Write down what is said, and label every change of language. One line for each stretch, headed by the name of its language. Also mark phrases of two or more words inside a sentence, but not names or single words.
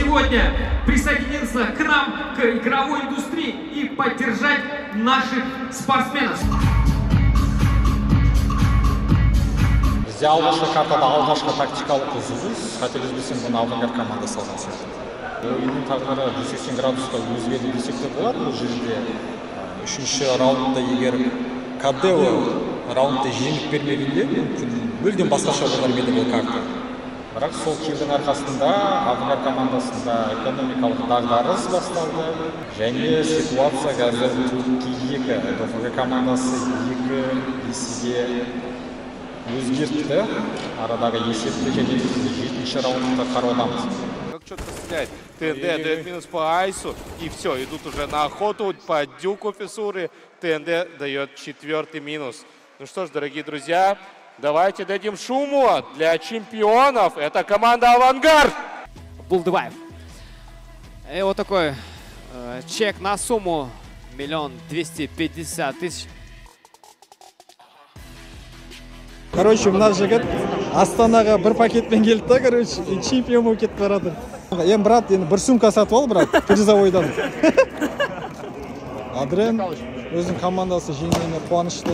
Russian: сегодня присоединиться к нам, к игровой индустрии и поддержать наших спортсменов.
Kazakh: Бізде алғашқы картада алғашқы тактикалық үзіліс, қателеспесем бұны авангард командасы алған сияқты. Ойынның тағдыры 180 градусқа өзгерді десек те болады бұл жерде. Үшінші раундта егер Кадео раундта жеңіп бермегенде мүмкін мүлдем басқаша болар еді бұл карта. Бірақ сол килдің арқасында авангард командасында экономикалық дағдарыс басталды және ситуация қазір 2-2. ДФГ командасы 2-2 өзгертті. Арадағы есепті және 7-ші раундта қараудамыз.
Russian: Как четко стреляет. ТНД дает минус по Айсу. И все, идут уже на охоту по Дюку Фиссуры. ТНД дает 4-й минус. Ну что ж, дорогие друзья, давайте дадим шуму для чемпионов. Это команда «Авангард». Булдыбаев. И вот такой чек на сумму 1 250 000.
Kazakh: Короче, мына жігіт Астанаға бір пакетпен келді да, короче, чемпион болып кетіп барады. Ем, брат, енді бір сумка сатып ал, брат, призовойдан. Адрен өзінің командасы жеңгеніне қуанышты.